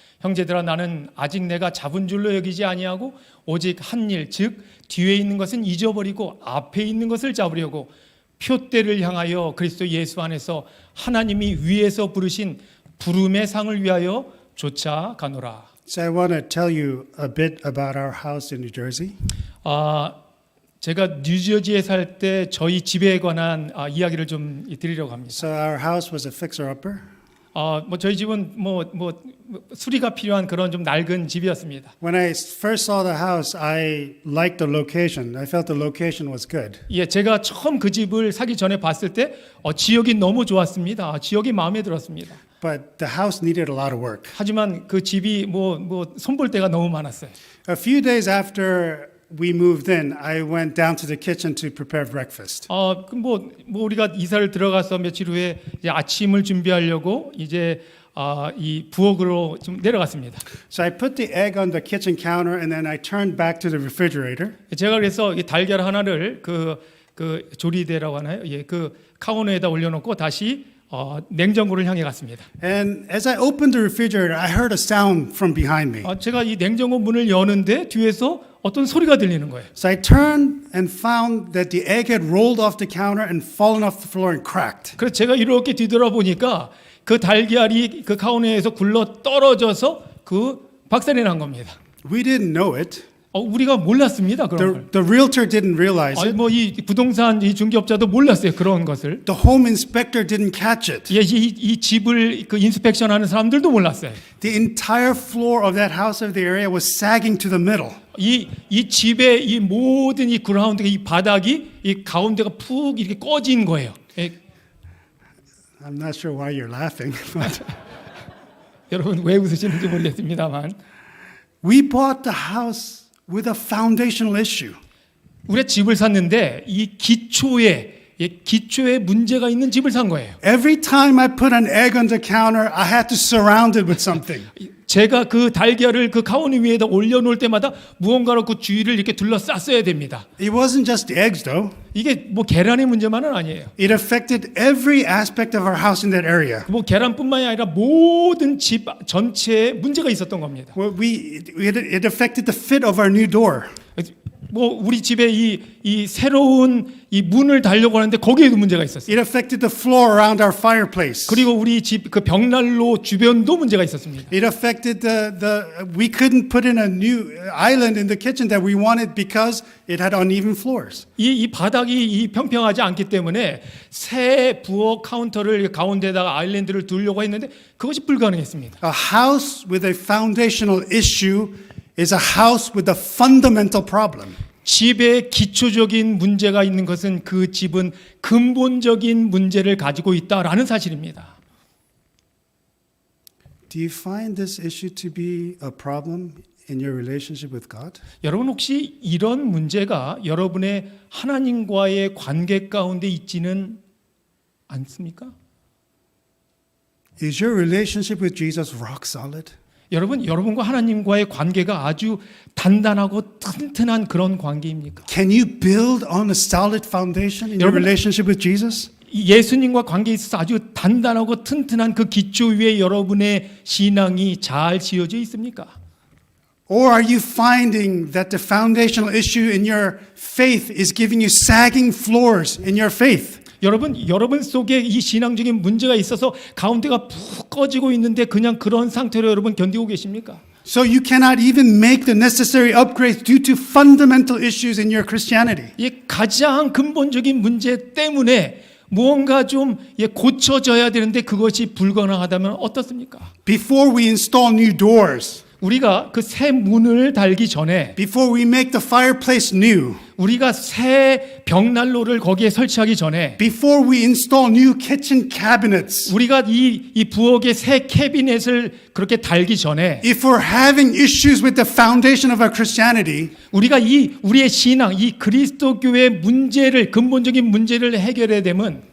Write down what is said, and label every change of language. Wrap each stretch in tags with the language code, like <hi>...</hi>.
<ko>형제들아 나는 아직 내가 잡은 줄로 여기지 아니하고 오직 한 일 즉 뒤에 있는 것은 잊어버리고 앞에 있는 것을 잡으려고 표대를 향하여 그리스도 예수 안에서 하나님이 위에서 부르신 부름의 상을 위하여 쫓아가노라.</ko> <en>So I want to tell you a bit about our house in New Jersey.</en> <ko>제가 뉴저지에 살 때 저희 집에 관한 이야기를 좀 드리려고 합니다.</ko> <en>So our house was a fixer-upper.</en> <ko>뭐 저희 집은 뭐 수리가 필요한 그런 좀 낡은 집이었습니다.</ko> <en>When I first saw the house, I liked the location. I felt the location was good.</en> <ko>예, 제가 처음 그 집을 사기 전에 봤을 때 지역이 너무 좋았습니다. 지역이 마음에 들었습니다.</ko> <en>But the house needed a lot of work.</en> <ko>하지만 그 집이 뭐 손볼 데가 너무 많았어요.</ko> <en>A few days after we moved in, I went down to the kitchen to prepare breakfast.</en> <ko>뭐 우리가 이사를 들어가서 며칠 후에 이제 아침을 준비하려고 이제 이 부엌으로 좀 내려갔습니다.</ko> <en>So I put the egg on the kitchen counter and then I turned back to the refrigerator.</en> <ko>제가 그래서 이 달걀 하나를 그 조리대라고 하나요? 예, 그 카운터에다 올려놓고 다시 냉장고를 향해 갔습니다.</ko> <en>And as I opened the refrigerator, I heard a sound from behind me.</en> <ko>제가 이 냉장고 문을 여는데 뒤에서 어떤 소리가 들리는 거예요.</ko> <en>So I turned and found that the egg had rolled off the counter and fallen off the floor and cracked.</en> <ko>그래서 제가 이렇게 뒤돌아보니까 그 달걀이 그 카운터에서 굴러 떨어져서 그 박살이 난 겁니다.</ko> <en>We didn't know it.</en> <ko>우리가 몰랐습니다. 그런 걸.</ko> <en>The realtor didn't realize it.</en> <ko>이 부동산 이 중개업자도 몰랐어요. 그런 것을.</ko> <en>The home inspector didn't catch it.</en> <ko>예, 이 집을 그 인스펙션하는 사람들도 몰랐어요.</ko> <en>The entire floor of that house of the area was sagging to the middle.</en> <ko>이 집의 이 모든 이 그라운드 이 바닥이 이 가운데가 푹 이렇게 꺼진 거예요. 예.</ko> <en>I'm not sure why you're laughing. But</en> <ko>여러분 왜 웃으시는지 모르겠습니다만</ko> <en>we bought the house with a foundational issue.</en> <ko>우리가 집을 샀는데 이 기초에 문제가 있는 집을 산 거예요.</ko> <en>Every time I put an egg on the counter, I had to surround it with something.</en> <ko>제가 그 달걀을 그 카운터 위에다 올려놓을 때마다 무언가로 그 주위를 이렇게 둘러쌌어야 됩니다.</ko> <en>It wasn't just the eggs, though.</en> <ko>이게 뭐 계란의 문제만은 아니에요.</ko> <en>It affected every aspect of our house in that area.</en> <ko>뭐 계란뿐만이 아니라 모든 집 전체에 문제가 있었던 겁니다.</ko> <en>Well, it affected the fit of our new door.</en> <ko>뭐 우리 집에 이 새로운 이 문을 달려고 하는데 거기에도 문제가 있었어요.</ko> <en>It affected the floor around our fireplace.</en> <ko>그리고 우리 집 그 벽난로 주변도 문제가 있었습니다.</ko> <en>It affected we couldn't put in a new island in the kitchen that we wanted because it had uneven floors.</en> <ko>이 바닥이 평평하지 않기 때문에 새 부엌 카운터를 가운데다가 아일랜드를 두려고 했는데 그것이 불가능했습니다.</ko> <en>A house with a foundational issue is a house with a fundamental problem.</en> <ko>집에 기초적인 문제가 있는 것은 그 집은 근본적인 문제를 가지고 있다라는 사실입니다.</ko> <en>Do you find this issue to be a problem in your relationship with God?</en> <ko>여러분 혹시 이런 문제가 여러분의 하나님과의 관계 가운데 있지는 않습니까?</ko> <en>Is your relationship with Jesus rock solid?</en> <ko>여러분과 하나님과의 관계가 아주 단단하고 튼튼한 그런 관계입니까?</ko> <en>Can you build on a solid foundation in your</en> <ko>여러분-</ko> <en>relationship with Jesus?</en> <ko>예수님과 관계에 있어서 아주 단단하고 튼튼한 그 기초 위에 여러분의 신앙이 잘 지어져 있습니까?</ko> <en>Or are you finding that the foundational issue in your faith is giving you sagging floors in your faith?</en> <ko>여러분 속에 이 신앙적인 문제가 있어서 가운데가 푹 꺼지고 있는데 그냥 그런 상태로 여러분 견디고 계십니까?</ko> <en>So you cannot even make the necessary upgrades due to fundamental issues in your Christianity.</en> <ko>이 가장 근본적인 문제 때문에 무언가 좀 고쳐져야 되는데 그것이 불가능하다면 어떻습니까?</ko> <en>Before we install new doors,</en> <ko>우리가 그 새 문을 달기 전에</ko> <en>before we make the fireplace new,</en> <ko>우리가 새 벽난로를 거기에 설치하기 전에</ko> <en>before we install new kitchen cabinets,</en> <ko>우리가 이 부엌에 새 캐비넷을 그렇게 달기 전에</ko> <en>if we're having issues with the foundation of our Christianity,</en> <ko>우리가 우리의 신앙, 이 그리스도교의 문제를 근본적인 문제를 해결해야 되면</ko>